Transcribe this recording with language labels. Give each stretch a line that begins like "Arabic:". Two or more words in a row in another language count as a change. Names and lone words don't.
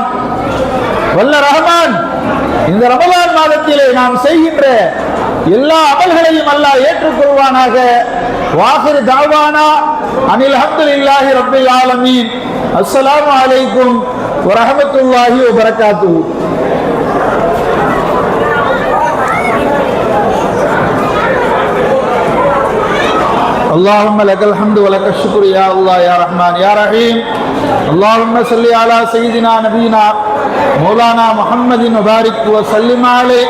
Tamil: வல்ல ரஹ்மான் இந்த ரமலான் மாதத்திலே நாம் செய்கின்ற எல்லா அமல்களையும் அல்லாஹ் ஏற்றுக்கொள்வானாக.
Arabic: وآخر دعوانا أن الحمد لله رب العالمين. السلام عليكم ورحمة الله وبركاته. اللهم لك الحمد ولك الشكر يا الله يا رحمن يا رحيم. اللهم صل على سيدنا نبينا مولانا محمد وبارك وسلم عليه.